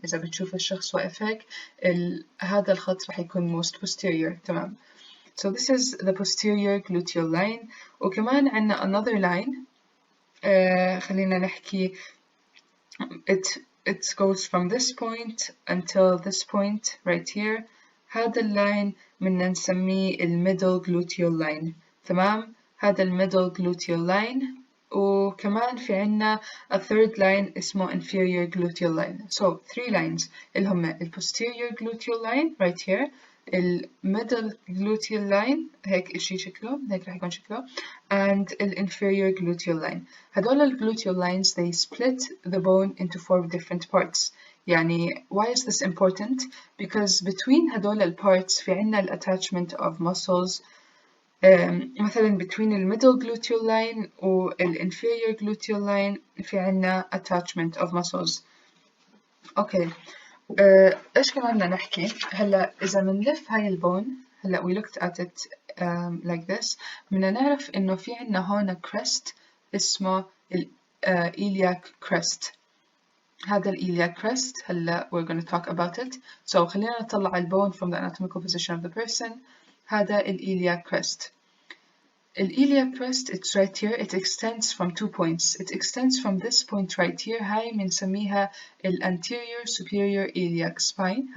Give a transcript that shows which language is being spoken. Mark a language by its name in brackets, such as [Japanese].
[Arabic] إذا بتشوف الشخص واقف هيك هذا الخط رح يكون [English] most posterior. تمام. So this is the posterior gluteal line. وكمان عنا another line [Arabic] خلينا نحكي [English] it goes from this point until this point right here. [Arabic] هذا اللاين بدنا نسميه middle gluteal line. تمام، هذا middle gluteal line. وكمان في عنا [English] a third line [Arabic] اسمه inferior gluteal line. [English] So 3 lines [Arabic] اللي هم [English] posterior gluteal line right here، middle gluteal line [Arabic] هيك إشي شكله، هيك رح يكون شكله، [English] and inferior gluteal line. هدول gluteal lines they split the bone into 4 different parts. يعني why is this important? Because between هدول parts [Arabic] في عنا [English] attachment of muscles. مثلا between middle gluteal line و inferior gluteal line [Arabic] في عنا [English] attachment of muscles. [Arabic] أوكي. إيش كمان بدنا نحكي؟ هلا إذا بنلف هاي البون، هلا [English] we looked at it like this، [Arabic] بدنا نعرف إنه في عنا هون crest اسمه iliac crest. [English] هذا iliac crest هلا we're going to talk about it. So [Arabic] خلينا نطلع البون [English] from the anatomical position of the person. هذا iliac crest. Iliac crest it's right here. It extends from 2 points. It extends from this point right here. [Arabic] هاي بنسميها anterior superior iliac spine.